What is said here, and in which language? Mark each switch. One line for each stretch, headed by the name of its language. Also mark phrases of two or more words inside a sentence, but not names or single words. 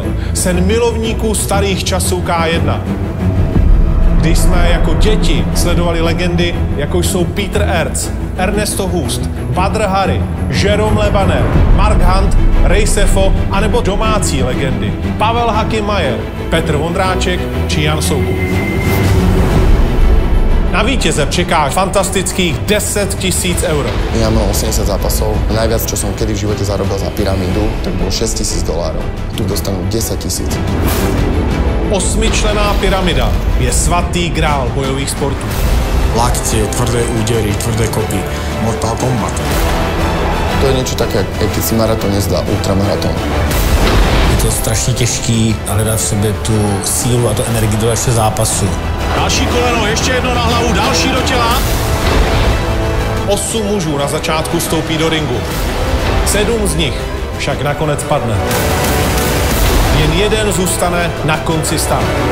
Czech: Sen milovníků starých časů K1. Když jsme jako děti sledovali legendy, jako jsou Peter Erz, Ernesto Hust, Badr Hari, Jerome Lebaner, Mark Hunt, Ray Sefo, anebo domácí legendy Pavel Hakim-Mayer, Petr Vondráček či Jan Soukup. Na vítěze čeká fantastických 10 000 euro.
Slovak: Ja mám 80 zápasov. Najviac, čo som kedy v živote zarobil za pyramídu, tak bolo $6 000. Tu dostanú 10 000.
Czech: 8členná pyramida je svatý grál bojových sportů.
Slovak: Lakcie, tvrdé údery, tvrdé kopy, Mortal Kombat. To je niečo také, jak keď si maraton nezdá ultramaratón.
Czech: Je to strašně těžký hledat v sobě tu sílu a tu energii do dalšího zápasu. Další koleno, ještě jedno na hlavu, další do těla. 8 mužů na začátku vstoupí do ringu. 7 z nich však nakonec padne. Jen jeden zůstane na konci startu.